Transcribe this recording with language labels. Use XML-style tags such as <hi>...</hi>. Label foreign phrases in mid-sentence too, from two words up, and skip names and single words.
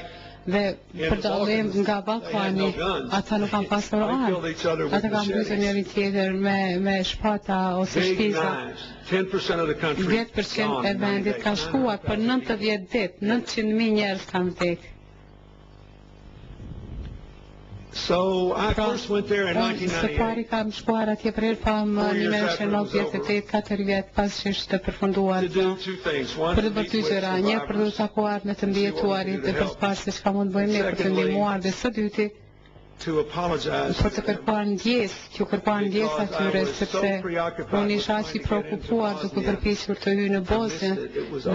<sq>Dhe për dallim nga Ballkani, ata nuk kanë pasur armë. Ata kanë mbytur njëri tjetër me shpata ose shpiza. 10% e vendit ka shkuar për 90 ditë, 900.000 njerëz kanë vdekur.</sq> <en>So I first went there in</en> <sq>Së pari kam shkuar atje për herë pam 1998, 4 vjet pas që ishte përfunduar për të bërë dy gjëra, një për të takuar me të mbijetuarit dhe për të parë se çka mund bëjmë ne për të ndihmuar, dhe së dyti për të kërkuar ndjes, që kërkuar ndjes atyre, sepse unë isha aq i shqetësuar duke përpiqur të hyj në Bosnjë dhe</sq>